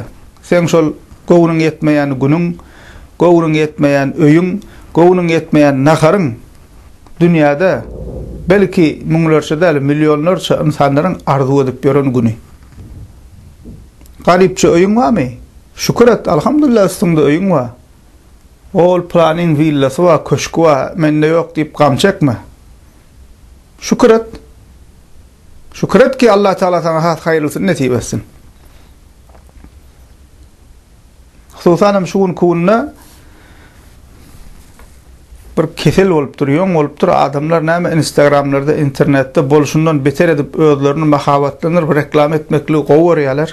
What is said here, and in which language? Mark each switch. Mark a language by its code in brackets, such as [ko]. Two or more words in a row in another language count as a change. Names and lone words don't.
[tk] Sen şol gowunyň ýetmeýän günüň, gowunyň ýetmeýän öýüň, gowunyň ýetmeýän naharyň dünýäde belki müňlerçe däl milyonlarça insanlaryň arzu edip ýören günü. Garipçe öýüň barmy? Şükür et, alhamdulillah üstüňde öýüň bar. Ol planin villasy bar, köşkü bar, mende ýok diýip gam çekme. Şükür et. Şükür et ki Allah Teala sana haýyrlysyny nesip etsin. Hususan şu gün kunna bir kesel bolup durýan, bolup dur adamlar näme Instagramlarda, internetde bolşundan beter edip özlerini mahabatlanır, bir reklam etmekli gowarýarlar.